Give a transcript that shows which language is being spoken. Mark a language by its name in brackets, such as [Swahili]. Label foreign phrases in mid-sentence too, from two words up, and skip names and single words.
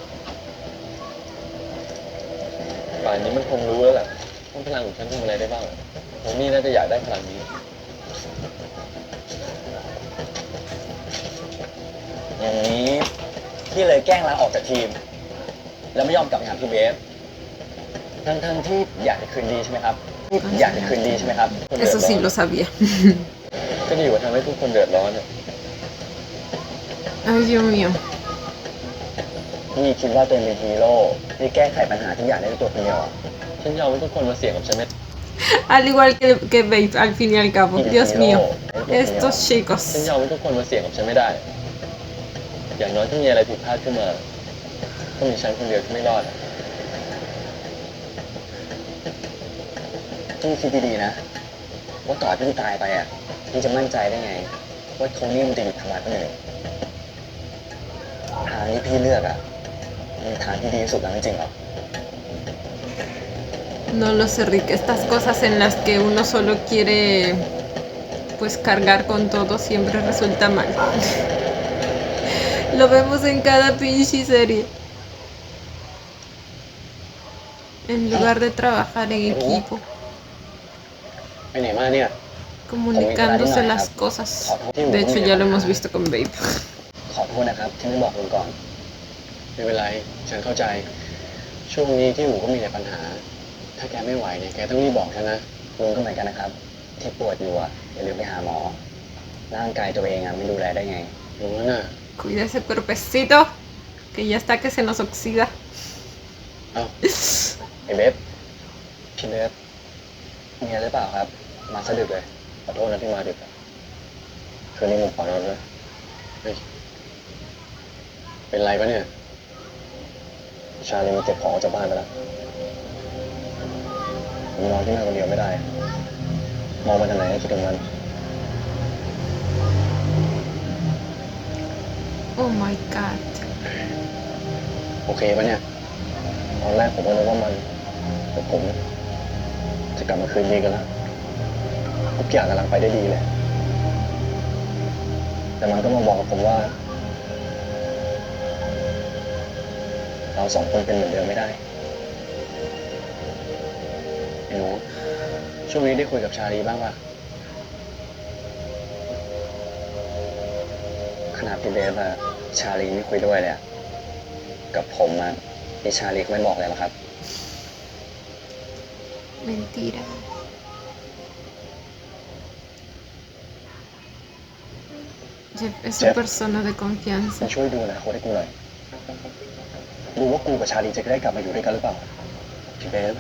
[Thai] ป่านนี้มันคงรู้แล้วแหละว่าพลังของฉันทำอะไรได้บ้างโทนี่น่าจะอยากได้พลังนี้อย่างนี้พี่เลยแกล้งลาออกจากทีมแล้วไม่ยอมกลับไปหาพี่เบฟทั้งที่อยากจะคืนดีใช่ไหมครับอยากจะคืนดีใช่ไหมครับ [Spanish] Eso sí lo sabía. [Thai] ก็ดีกว่าทำให้ทุกคนเดือดร้อน [Spanish] Ay, Dios mío. [Thai] นี่คิดว่าตัวเองเป็นฮีโร่ที่แก้ไขปัญหาทุกอย่างได้ด้วยตัวคนเดียวฉันยอมให้ทุกคนมาเสี่ยงกับฉันไหม [Spanish] Al igual que Babe, al fin y al cabo. Dios mío. Estos [Thai] ฉัน [Spanish] chicos. [Thai] ยอมให้ทุกคนมาเสี่ยงกับฉันไม่ได้ อย่างน้อยถ้ามีอะไรผิดพลาดขึ้นมาก็มีฉันคนเดียวที่ไม่รอดพี่คิดดีๆนะว่าต่อพี่ตายไปอ่ะพี่จะมั่นใจได้ไงว่าโทนี่มันจะหยุดทำร้ายคนอื่นทางที่พี่เลือกอ่ะมีทางที่ดีที่สุดแล้วจริงๆหรอ [Spanish] No lo sé, Rick. Estas cosas en las que uno solo quiere pues cargar con todo siempre resulta mal. Lo vemos en cada pinche serie. En lugar de trabajar en equipo, [Thai] ไปไหนมาเนี่ย [Spanish] comunicándose las cosas. De hecho, ya lo hemos visto con Babe. [Thai] ขอโทษนะครับที่ไม่บอกคุณก่อนไม่เป็นไรฉันเข้าใจช่วงนี้ที่หูก็มีแต่ปัญหาถ้าแกไม่ไหวเนี่ยแกต้องรีบบอกฉันนะลุงก็เหมือนกันนะครับที่ปวดอยู่อ่ะอย่าลืมไปหาหมอร่างกายตัวเองอ่ะไม่ดูแลได้ไงรู้แล้วนะ [Spanish] Cuida ese cuerpecito, que ya está que se nos oxida. [Thai] เอ้าไอ้เบฟพี่เบฟมีอะไรหรือเปล่าครับมาสะดึกเลยขอโทษนะที่มาดึกคืนนี้ผมขอนอนด้วยเฮ้ยเป็นไรปะเนี่ยชาลีมันเก็บของออกจากบ้านไปแล้วผมนอนที่นั่นคนเดียวไม่ได้มองมาทางไหนก็คิดถึงมัน [English] Oh my god. [Thai] โอเคปะเนี่ยตอนแรกผมก็นึกว่ามันแต่ผมจะกลับมาคืนดีกันแล้วทุกอย่างกำลังไปได้ดีเลย แต่มันก็มาบอกกับผมว่าเราสองคนเป็นเหมือนเดิมไม่ได้ไอ้หนูช่วงนี้ได้คุยกับชาลีบ้างป่ะขนาดพี่เบฟอะชาลีไม่คุยด้วยเลยอะกับผมอะพี่ชาลีก็ไม่บอกเลยหรอกครับ [Spanish] Mentira. Jeff es su Jeff. persona de confianza. [Thai] ช่วยดูอนาคตให้กูหน่อยดูว่ากูกับชาลีจะได้กลับมาอยู่ด้วยกันหรือเปล่าพี่เบฟ